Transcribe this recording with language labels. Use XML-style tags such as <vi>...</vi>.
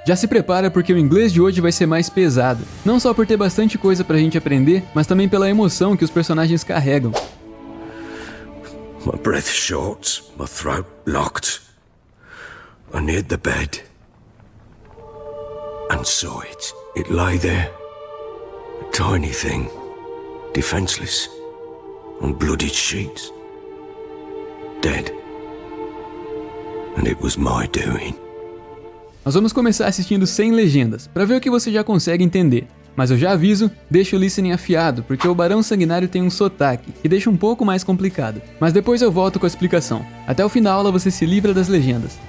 <pt>Já se prepara porque o inglês de hoje vai ser mais pesado. Não só por ter bastante coisa pra gente aprender, mas também pela emoção que os personagens carregam.</pt> <en>My breath short, my throat locked. I neared the bed and saw it. It lay there, a tiny thing, defenseless, on bloodied sheets, dead. And it was my doing.</en> <pt>Nós vamos começar assistindo sem legendas, pra ver o que você já consegue entender. Mas eu já aviso, deixa o listening afiado, porque o Barão Sanguinário tem um sotaque, que deixa um pouco mais complicado. Mas depois eu volto com a explicação. Até o fim da aula você se livra das legendas.</pt>